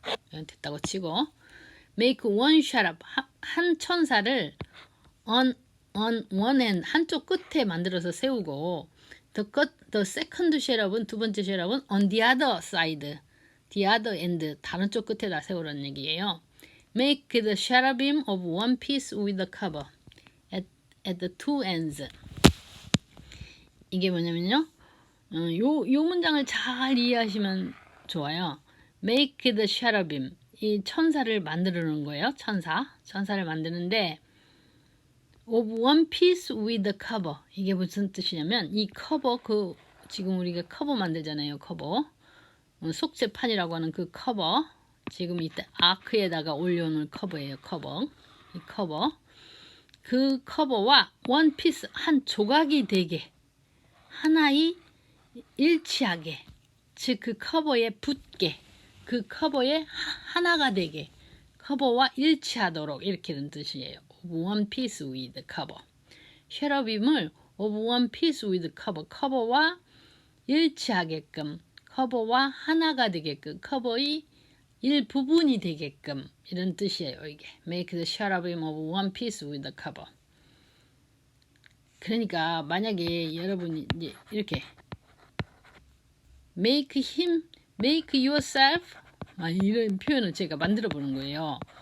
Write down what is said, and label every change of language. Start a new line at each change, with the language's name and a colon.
Korean: 됐다고 치고
English: make one cherub
Korean: 한 천사를
English: on one end
Korean: 한쪽 끝에 만들어서 세우고
English: the second cherub
Korean: 은 두 번째 cherub은
English: on the other side, the other end
Korean: 다른 쪽 끝에다 세우라는 얘기예요.
English: Make the cherubim of one piece with the cover at the two ends.
Korean: 이게 뭐냐면요. 요 문장을 잘 이해하시면 좋아요.
English: Make the cherubim.
Korean: 이 천사를 만드는 거예요. 천사를 만드는데
English: of one piece with the cover.
Korean: 이게 무슨 뜻이냐면 이 커버 지금 우리가 커버 만들잖아요. 커버. 속재판이라고 하는 그 커버. 지금 이때 아크에다가 올려놓을 커버예요. 커버. 이 커버. 그 커버와 원 피스 한 조각이 되게 하나의 일치하게 즉 그 커버에 붙게 그 커버에 하나가 되게 커버와 일치하도록 이렇게 된 뜻이에요.
English: of one piece with cover.
Korean: cherubim을
English: of one piece with cover.
Korean: 커버와 일치하게끔 커버와 하나가 되게끔 커버의 일부분이 되게끔 이런 뜻이에요.
English: 이게 make the cherubim of one piece with the cover.
Korean: 그러니까 만약에 여러분이 이제 이렇게
English: make yourself
Korean: 이런 표현을 제가 만들어 보는 거예요.